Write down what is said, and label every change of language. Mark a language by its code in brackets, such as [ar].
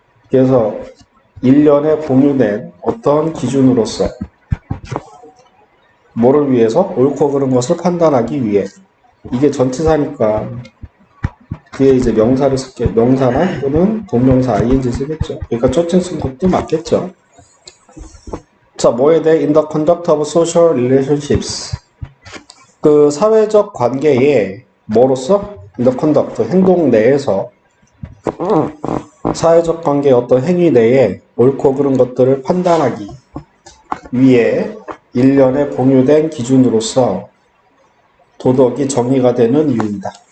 [ko] 그래서 일련에 공유된 어떤 기준으로서 뭐를 위해서? 옳고 그른 것을 판단하기 위해. 이게 전치사니까 뒤에 이제 명사를 쓸게 명사나 또는 동명사 ing 쓰겠죠. 그러니까 초칭 쓴 것도 맞겠죠. 자, 뭐에 대해? [en] In the conduct of social relationships. [ko] 그 사회적 관계에 뭐로서? In the conduct, 행동 내에서 사회적 관계의 어떤 행위 내에 옳고 그른 것들을 판단하기 위해 일련의 공유된 기준으로서 도덕이 정의가 되는 이유이다.